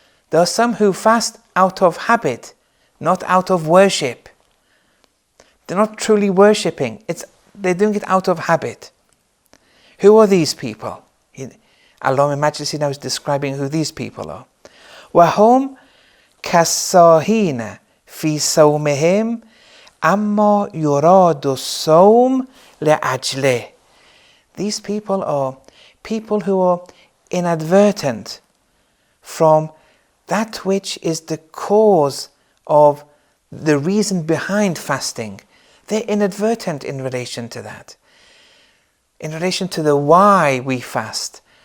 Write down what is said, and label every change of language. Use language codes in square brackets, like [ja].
[en] There are some who fast out of habit, not out of worship. They're not truly worshipping. They're doing it out of habit. Who are these people? Allah in Majesty now is describing who these people are. [ar] وهم كالساهين في صومهم أما يراد الصوم لأجله. [en] These people are people who are inadvertent from that which is the cause of the reason behind fasting. They're inadvertent in relation to that. In relation to the why we fast.